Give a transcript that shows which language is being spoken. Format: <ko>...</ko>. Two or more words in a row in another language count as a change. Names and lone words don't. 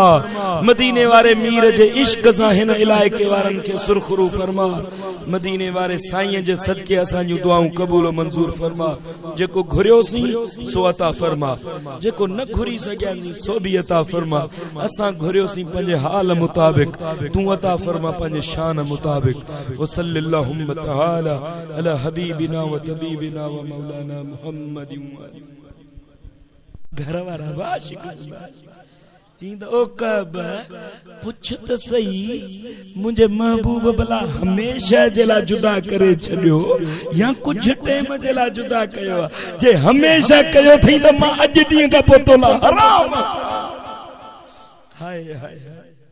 <sd>मदीने वारे मीर जे इश्क सां हिन इलाइके वारनि खे सुरखरू फरमा। मदीने वारे साईं जे सदके असांजूं दुआऊं क़बूल मंज़ूर फरमा। जेको घुरियोसीं सो अता फरमा, जेको न घुरी सघियासीं सो भी अता फरमा। असां घुरियोसीं पंहिंजे हाल मुताबिक, तू अता फरमा पंहिंजे शान मुताबिक।</sd> <ar>وصلى الله تعالى على حبيبنا وطبيبنا ومولانا محمد.</ar> <sd>घर वारा आशिक चींद ओ कब पुछ त सही मुझे महबूब भला हमेशा जे लाइ जुदा करे छॾियो या कुछ टाइम जे लाइ जुदा कयो? जे हमेशा कयो थी त मां अॼु ॾींहं खां पोइ तोला हराम। हाय हाय हाय</sd>